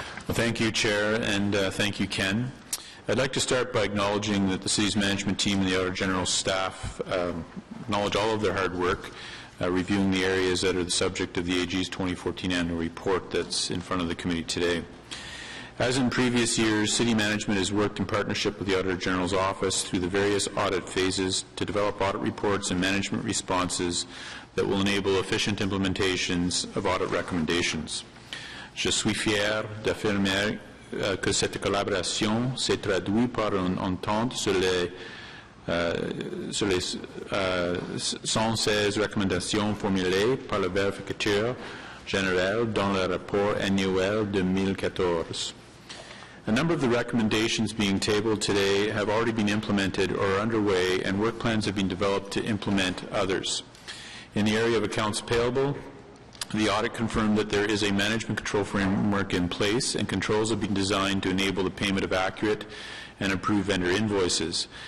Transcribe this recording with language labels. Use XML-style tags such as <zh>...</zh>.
<en>Well, thank you, Chair, and thank you, Ken. I'd like to start by acknowledging that the city's management team and the Auditor General's staff acknowledge all of their hard work reviewing the areas that are the subject of the AG's 2014 annual report that's in front of the committee today. As in previous years, city management has worked in partnership with the Auditor General's office through the various audit phases to develop audit reports and management responses that will enable efficient implementations of audit recommendations.</en> <fr>Je suis fier d'affirmer que cette collaboration s'est traduite par une entente sur les 116 recommandations formulées par le vérificateur général dans le rapport annuel 2014.</fr> <en>A number of the recommendations being tabled today have already been implemented or are underway, and work plans have been developed to implement others. In the area of accounts payable, the audit confirmed that there is a management control framework in place, and controls have been designed to enable the payment of accurate and approved vendor invoices.</en>